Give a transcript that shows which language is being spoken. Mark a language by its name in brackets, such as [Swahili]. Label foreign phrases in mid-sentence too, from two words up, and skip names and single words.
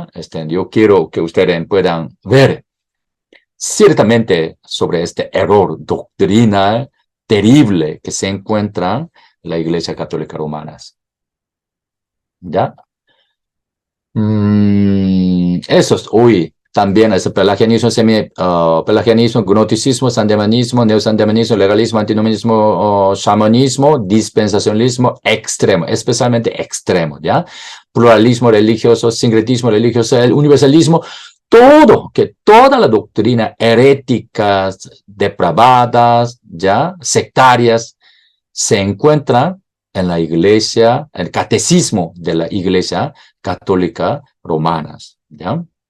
[Spanish] Yo quiero que ustedes puedan ver ciertamente sobre este error doctrinal terrible que se encuentra en la Iglesia Católica Romana, ¿ya? Eso es hoy. También es pelagianismo, pelagianismo, gnosticismo, sandemanismo, neosandemanismo, legalismo, antinomianismo, shamanismo, dispensacionalismo extremo, especialmente extremo, ¿ya? Pluralismo religioso, sincretismo religioso, el universalismo, toda la doctrina heréticas, depravadas, ¿ya? Sectarias, se encuentra en la iglesia, el catecismo de la Iglesia Católica Romana, ¿ya?